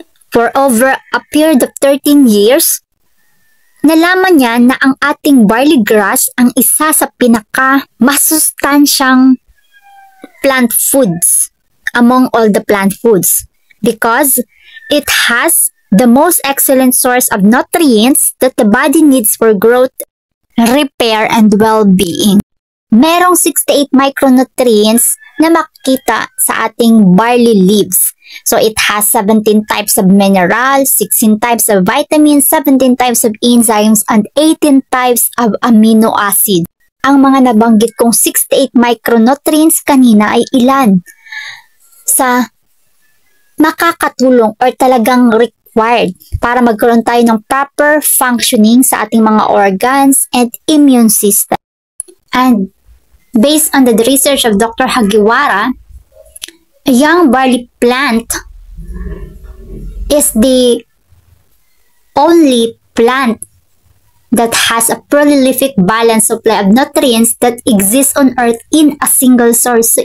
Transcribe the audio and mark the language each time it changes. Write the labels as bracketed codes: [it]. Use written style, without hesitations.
[en] For over a period of 13 years, [tl] nalaman niya na ang ating barley grass ang isa sa pinaka-masustansyang [en] plant foods among all the plant foods because it has the most excellent source of nutrients that the body needs for growth, repair, and well-being. [tl] Merong 68 micronutrients na makikita sa ating barley leaves. [en] So it has 17 types of minerals, 16 types of vitamins, 17 types of enzymes, and 18 types of amino acid. [tl] Ang mga nabanggit kong 68 micronutrients kanina ay ilan sa makakatulong or talagang required para magkaroon tayo ng proper functioning sa ating mga [en] organs and immune system. And based on the research of Dr. Hagiwara, a young barley plant is the only plant that has a prolific balanced supply of nutrients that exists on earth in a single source.